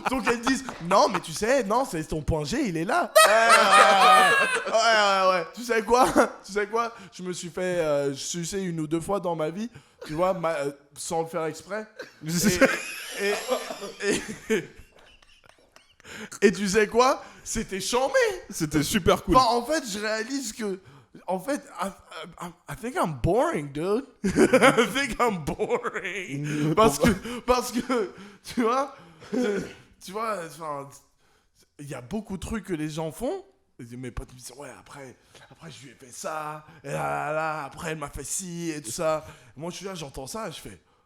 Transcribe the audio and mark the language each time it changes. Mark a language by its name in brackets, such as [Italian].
[French] Donc elles disent, non, mais tu sais, non, c'est ton point G, il est là. Ouais. Tu sais quoi? Je me suis fait sucer 1 ou 2 fois dans ma vie, tu vois, sans le faire exprès. Et tu sais quoi? C'était chambé. C'était super cool. Enfin, en fait, je réalise que... En fait, [English] I think I'm boring, dude. I think I'm boring. [French] Parce que tu vois, enfin, il y a beaucoup de trucs que les gens font. Et mes potes me disent, ouais, après je lui ai fait ça, et là, après elle m'a fait ci, et tout ça. Moi, je suis là, j'entends ça, et je fais...